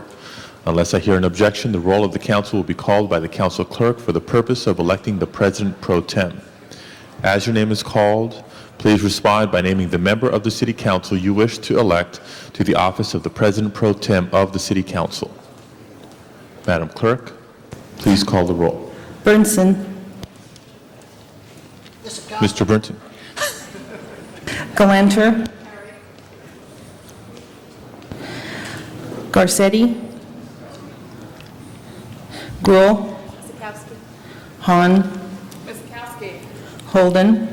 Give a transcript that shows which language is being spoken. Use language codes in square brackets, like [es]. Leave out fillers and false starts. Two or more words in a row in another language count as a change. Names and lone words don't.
[en] Unless I hear an objection, the roll of the council will be called by the council clerk for the purpose of electing the President pro tem. As your name is called, please respond by naming the member of the City Council you wish to elect to the office of the President pro tem of the City Council. Madam Clerk, please call the roll. Burnson, Mr. Burnton. Galanter, Garcetti, Gruhl, Hahn, Holden,